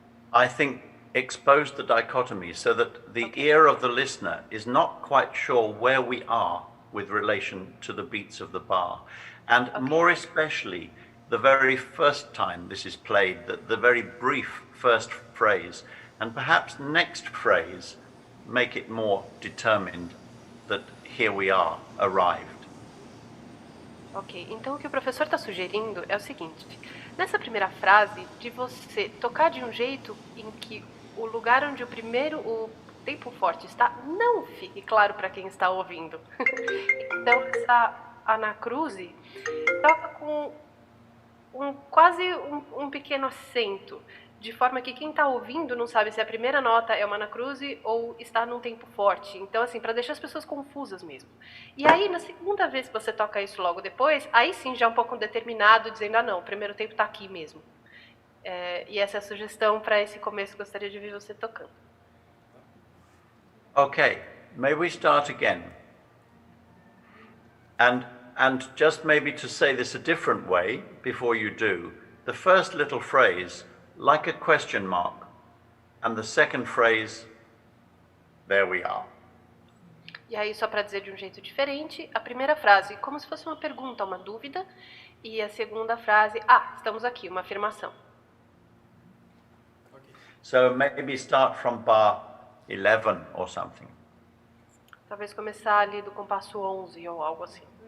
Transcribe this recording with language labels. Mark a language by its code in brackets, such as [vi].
[en] I think expose the dichotomy so that the ear of the listener is not quite sure where we are with relation to the beats of the bar. And more especially, the very first time this is played, the very brief first phrase, and perhaps next phrase, make it more determined that here we are, arrived. [pt] Ok, então o que o professor está sugerindo é o seguinte: nessa primeira frase, de você tocar de um jeito em que o lugar onde o tempo forte está não fique claro para quem está ouvindo. Então essa anacruse toca com quase um pequeno acento, de forma que quem está ouvindo não sabe se a primeira nota é uma anacruse ou está num tempo forte. Então, assim, para deixar as pessoas confusas mesmo. E aí, na segunda vez que você toca isso logo depois, aí sim já é um pouco determinado, dizendo, ah não, o primeiro tempo está aqui mesmo. E essa é a sugestão para esse começo que eu gostaria de ver você tocando. [en] Okay, may we start again? And just maybe to say this a different way before you do, the first little phrase, like a question mark, and the second phrase, there we are. [pt] E aí, só para dizer de um jeito diferente, a primeira frase, como se fosse uma pergunta, uma dúvida, e a segunda frase, estamos aqui, uma afirmação. [en] So maybe start from bar 11 or something. [pt] Talvez começar ali do compasso 11 ou algo assim.